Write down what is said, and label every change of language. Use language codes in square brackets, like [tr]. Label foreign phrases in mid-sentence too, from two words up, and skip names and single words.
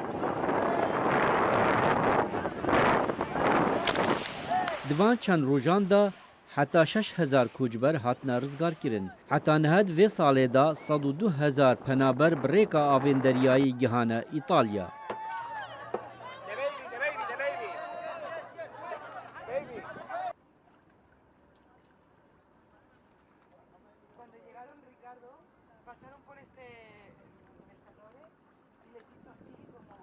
[ku] دوان چند روزان دا حتی 6000 کوچبر هاتنا رزگار کرن. حتی نهد و ساله دا 102000 پنابر بریکا آوین دریایی گهانه ایتالیا. [es] Cuando llegaron, Ricardo, pasaron por este pescador y les hizo así.